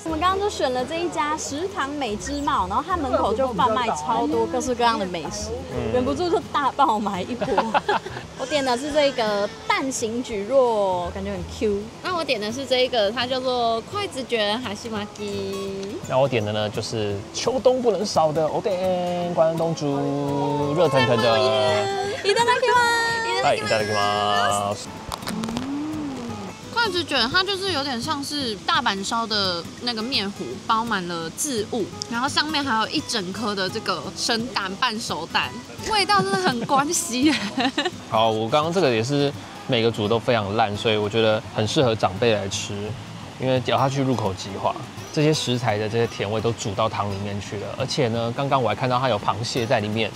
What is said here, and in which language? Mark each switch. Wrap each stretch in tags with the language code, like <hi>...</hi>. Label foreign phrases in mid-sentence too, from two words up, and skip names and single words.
<zh>我們剛剛就選了這一家食堂美之茂，然後它門口就販賣超多各式各樣的美食，忍不住就大爆買一波。我點的是這個蛋形蒟蒻，感覺很 Q。那我點的是這個，它叫做筷子卷哈西馬基。那我點的呢就是秋冬不能少的おでん關東煮，熱騰腾的。</zh> <ja>いただきます。はい、いただきます。</ja> <zh>筷子卷它就是有點像是大阪燒的那個麵糊，包滿了漬物，然後上面還有一整顆的這個生蛋半熟蛋，味道真的很關西。好，我剛剛這個也是每個煮都非常爛，所以我覺得很適合長輩來吃，因為咬下去入口即化，這些食材的這些甜味都煮到湯裡面去了，而且呢，剛剛我還看到它有螃蟹在裡面，</zh>